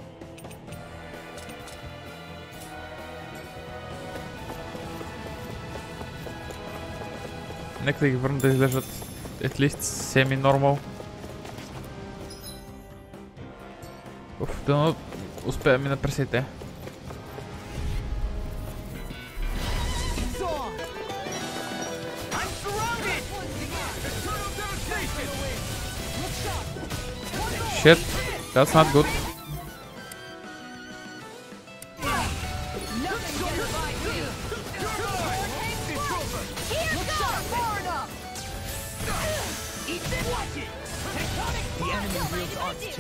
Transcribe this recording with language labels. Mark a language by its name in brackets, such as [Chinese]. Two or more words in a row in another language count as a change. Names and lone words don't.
[Bulgarian] Нека да ги върна да изглеждат [English] at least semi-normal. [Bulgarian] Да успея да мина през и те. [English] Shit, that's not good. The enemy wields odds too.